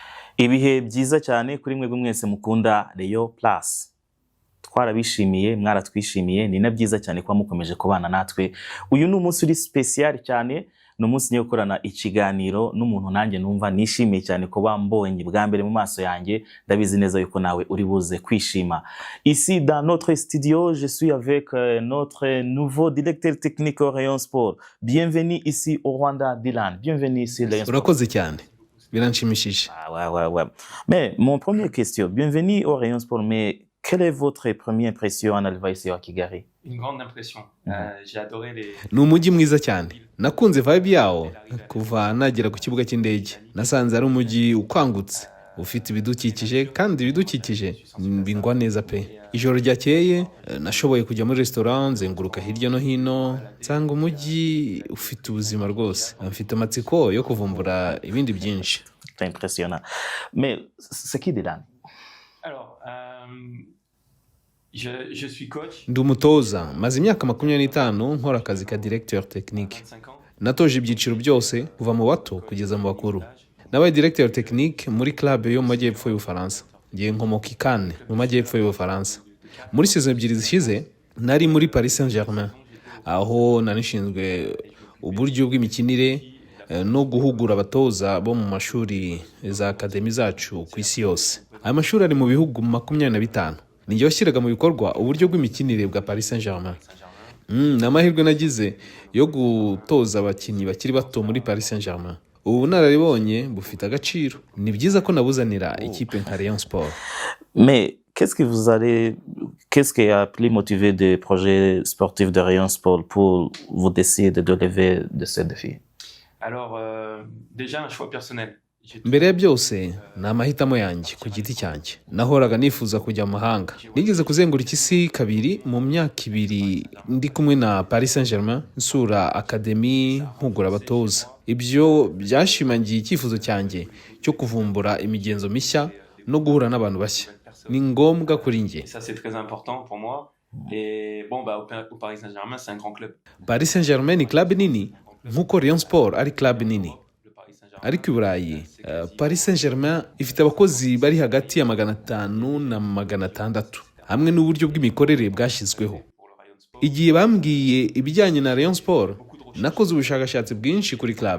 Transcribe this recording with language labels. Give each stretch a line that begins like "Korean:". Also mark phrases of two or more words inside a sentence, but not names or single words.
Kinyarwanda: Ibihe byiza cyane kuri mwebwe mwese mukunda Rayon Plus. Twarabishimiye, mwaratwishimiye, ni na byiza cyane kuba mukomeje kubana natwe. Uyu ni umunsi uri special cyane, ni umunsi nyo gukorana ikiganiro n'umuntu nanjye numva nishimiye cyane kuba mbonye bwa mbere mu maso yanjye, ndabizi neza yuko nawe uri buze kwishima.
French: Ici dans notre studio, je suis avec notre nouveau directeur technique au Rayon Sport. Bienvenue ici au Rwanda, Dylan. Bienvenue ici Rayon Sport.
Kinyarwanda: Urakoze cyane. Biranshimishije.
French: Ouais. Mais mon première question, bienvenue au Rayon Sport, mais quelle est votre première impression en arrivant ici à Kigali? Une grande impression. J'ai adoré les...
Kinyarwanda: Ni umujyi mwiza cyane. Nakunze vibe yawo kuva nagera ku kibuga cy'indege. Nasanze ari umujyi ukangutse, ufite ibidukikije kandi ibidukikije bingwa neza pe. Ijoro ryakeye nashoboye kujya muri restaurant, zenguruka hirya no hino, nsanga umujyi ufite ubuzima rwose. Mfite amatsiko yo kuvumbura ibindi byinshi.
French: C'est impressionnant. Mais c'est qui Dylan? Alors, je suis coach.
Kinyarwanda: Ndi umutoza, maze imyaka 25 nkora akazi ka
French: directeur technique. 25 ans.
Kinyarwanda: Natoje ibyiciro byose kuva mu bato kugeza mu bakuru. Nabaye
French: directeur technique
Kinyarwanda: muri club yo mu majyepfo y'Ubufaransa. Ngiye nkomoka i Cannes mu majyepfo y'Ubufaransa. Muri saison ebyiri zishize nari muri Paris Saint-Germain, aho nanishinzwe uburyo bw'imikinire no guhugura abatoza bo mu mashuri za akademi zacu ku isi yose. Aya mashuri ari mu bihugu 25. Ninjye washyiraga mu bikorwa uburyo bw'imikinire bwa Paris Saint-Germain. N'amahirwe nagize yo gutoza abakinnyi bakiri bato muri Paris Saint-Germain. Ubu nararibonye bufite agaciro. Ni byiza ko nabuzanira ikipe nka Rayon Sport.
French: Mais qu'est-ce qui a plus motivé des projets sportifs de Rayon Sport pour vous décider de lever de ce défi? Alors, déjà un choix personnel.
Kinyarwanda: Mbere ya byose ni amahitamo yanjye ku giti cyanjye. Nahoraga nifuza kujya mu mahanga. Nigeze kuzenguruka isi kabiri mu myaka 2 ndi kumwe na Paris Saint-Germain nsura akademi mpugura abatoza. Ibyo byashimangiye icyifuzo cyanjye cyo kuvumbura imigenzo mishya no guhura n'abantu bashya. Ni ngombwa kuri njye.
French: Ça c'est très important pour moi. Et bon au Paris Saint-Germain, c'est un grand club.
Kinyarwanda: Paris Saint-Germain ni club nini nkuko Rayon Sport ari club nini. Ariko i Burayi, Paris Saint-Germain ifite abakozi bari hagati ya 500 na 600 hamwe n'uburyo bw'imikorere bwashyizweho. Igihe bambwiye ibijyanye na Rayon Sport, nakoze ubushakashatsi bwinshi kuri club.